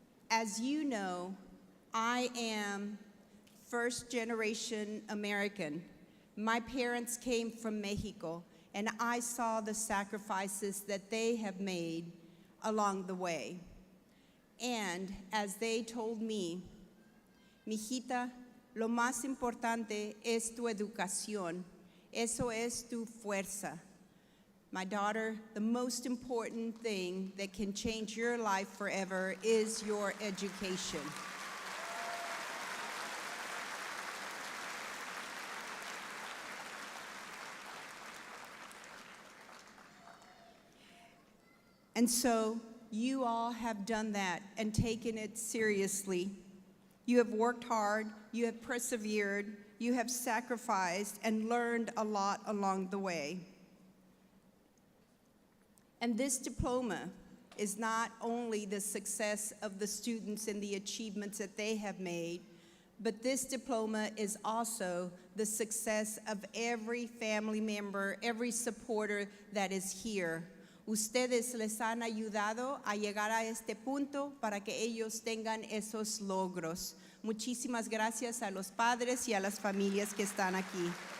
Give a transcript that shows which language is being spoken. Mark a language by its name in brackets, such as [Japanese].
[English] As you know, I am first-generation American. My parents came from Mexico, and I saw the sacrifices that they have made along the way. And as they told me, [Spanish] mijita, lo más importante es tu educación. Eso es tu fuerza. [English] My daughter, the most important thing that can change your life forever is your education. And so you all have done that and taken it seriously. You have worked hard, you have persevered, you have sacrificed and learned a lot along the way. And this diploma is not only the success of the students and the achievements that they have made, but this diploma is also the success of every family member, every supporter that is here. [Spanish] Ustedes les han ayudado a llegar a este punto para que ellos tengan esos logros. Muchísimas gracias a los padres y a las familias que están aquí.